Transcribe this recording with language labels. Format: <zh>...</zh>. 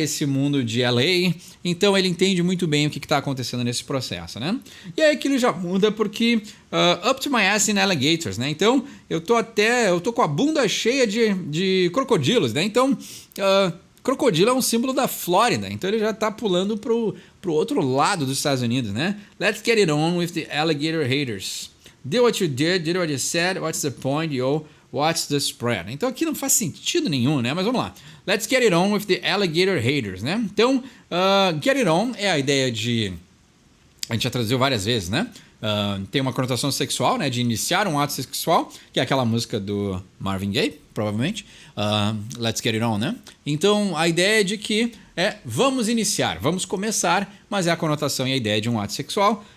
<pt>Esse mundo de LA, então ele entende muito bem o que está acontecendo nesse processo, né? E aí que ele já muda porque</pt> <en>up to my ass in alligators,</en> <pt>né? Então eu tô com a bunda cheia de crocodilos, né? Então crocodilo é um símbolo da Flórida, então ele já tá pulando pro outro lado dos Estados Unidos, né?</pt> <en>Let's get it on with the alligator haters. Did what you did what you said, what's the point, yo? What's the spread?</en> <pt>Então aqui não faz sentido nenhum, né? Mas vamos lá.</pt> <en>Let's get it on with the alligator haters, né?</en> <pt>Então,</pt> <en>get it on</en> <pt>é a ideia de... A gente já traduziu várias vezes, né? Tem uma conotação sexual, né? De iniciar um ato sexual, que é aquela música do Marvin Gaye, provavelmente.</pt> <en>Let's get it on,</en> <pt>né? Então, a ideia é de que vamos iniciar, vamos começar, mas é a conotação e a ideia de um ato sexual.</pt>